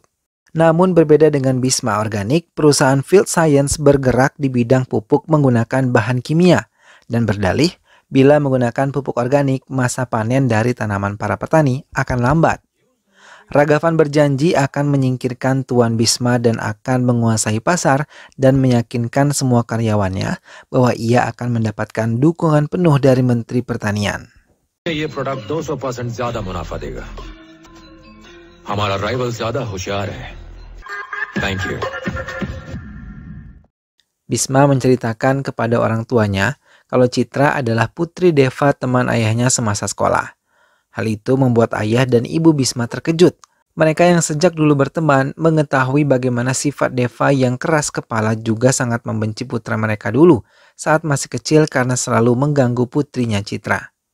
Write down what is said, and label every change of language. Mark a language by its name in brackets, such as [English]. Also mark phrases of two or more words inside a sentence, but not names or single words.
[Indonesian] Namun berbeda dengan Bisma Organic, perusahaan Field Science bergerak di bidang pupuk menggunakan bahan kimia dan berdalih bila menggunakan pupuk organik masa panen dari tanaman para petani akan lambat. Ragavan berjanji akan menyingkirkan Tuan Bisma dan akan menguasai pasar dan meyakinkan semua karyawannya bahwa ia akan mendapatkan dukungan penuh dari Menteri Pertanian. [Hindi] ये प्रोडक्ट 200% ज्यादा मुनाफा देगा. हमारा राइवल ज्यादा होशियार है. [English] Thank you. [Indonesian] Bisma menceritakan kepada orang tuanya kalau Citra adalah putri Deva teman ayahnya semasa sekolah. Hal itu membuat ayah dan ibu Bisma terkejut. Mereka yang sejak dulu berteman mengetahui bagaimana sifat Deva yang keras kepala juga sangat membenci putra mereka dulu saat masih kecil karena selalu mengganggu putrinya Citra.